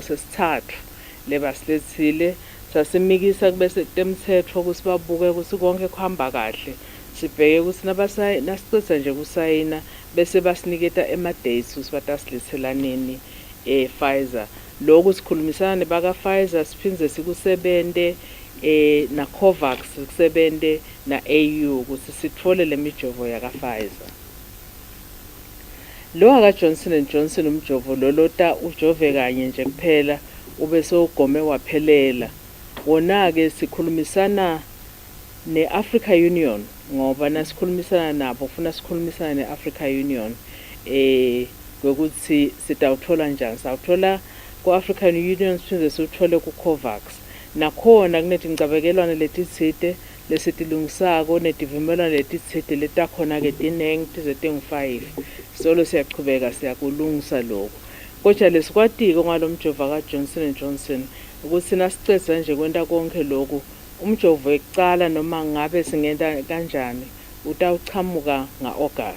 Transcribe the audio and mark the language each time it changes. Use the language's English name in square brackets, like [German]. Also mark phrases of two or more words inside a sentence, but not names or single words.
[Swati] sesithathu lebasilethile sasimikisa kube setemthetho ukuthi babuke ukuthi konke kuhamba kahle sibheke ukuthi nasicitha nje kusayina bese basiniketa ema-dates ukuthi batasilethela nini Pfizer lokhu sikhulumisana baka-Pfizer siphindze sikusebente na-Covax sikusebente na-AU ukuthi sithole le mijovo yaka-Pfizer. Lo aka-Johnson & Johnson umjovo lolota ujove kanye nje kuphela ube sowugome waphelela. Wona ke sikhulumisana ne-Africa Union ngoba nasikhulumisana nabo ufuna sikhulumisana ne-Africa Union ngokuthi sitawuthola njani sawuthola ku-African Union siphinde siwuthole ku-Covax nakhona kunetincabekelwane letitsite lesitilungisako netivumelwano letitsite letakhona ke tinengi tize tingu-5 solo siyachubeka siyakulungisa lokho kodwa lesikwatiko ngalomjovo ka-Johnson & Johnson ukuthi nasicedza nje kwenta konke lokhu umjovo wekucala noma ngabe singenta kanjani utawuchamuka nga-August.